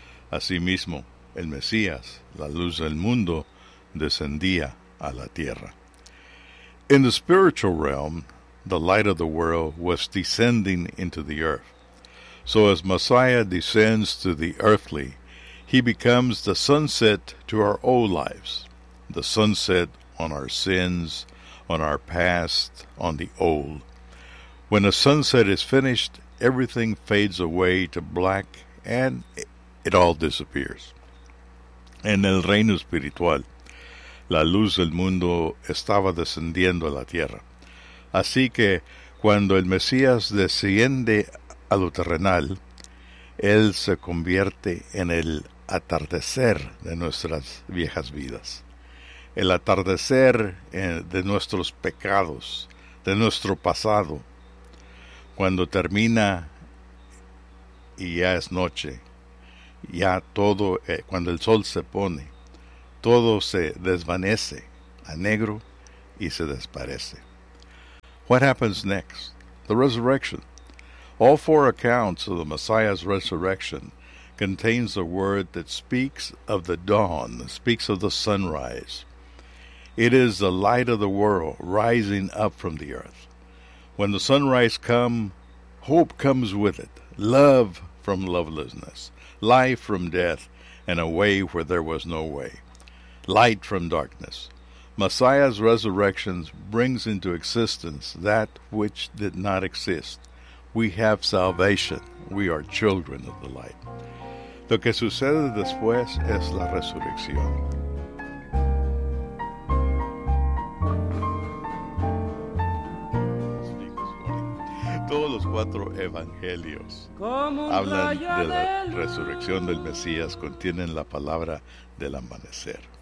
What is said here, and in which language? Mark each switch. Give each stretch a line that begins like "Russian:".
Spanish: Asimismo, el Mesías, la luz del mundo, descendía a la tierra.
English: In the spiritual realm, the light of the world was descending into the earth. So as Messiah descends to the earthly, he becomes the sunset to our old lives, the sunset on our sins, on our past, on the old. When a sunset is finished, everything fades away to black and it all disappears.
Spanish: En el reino espiritual, la luz del mundo estaba descendiendo a la tierra. Así que cuando el Mesías desciende a lo terrenal, él se convierte en el atardecer de nuestras viejas vidas. El atardecer de nuestros pecados, de nuestro pasado. Cuando termina y ya es noche, ya todo, cuando el sol se pone, todo se desvanece a negro y se desaparece.
English: What happens next? The resurrection. All four accounts of the Messiah's resurrection contains a word that speaks of the dawn, speaks of the sunrise. It is the light of the world rising up from the earth. When the sunrise comes, hope comes with it, love from lovelessness, life from death, and a way where there was no way, light from darkness. Messiah's resurrection brings into existence that which did not exist. We have salvation. We are children of the light.
Spanish: Lo que sucede después es la resurrección. Todos los cuatro evangelios hablan de la resurrección del Mesías, contienen la palabra del amanecer.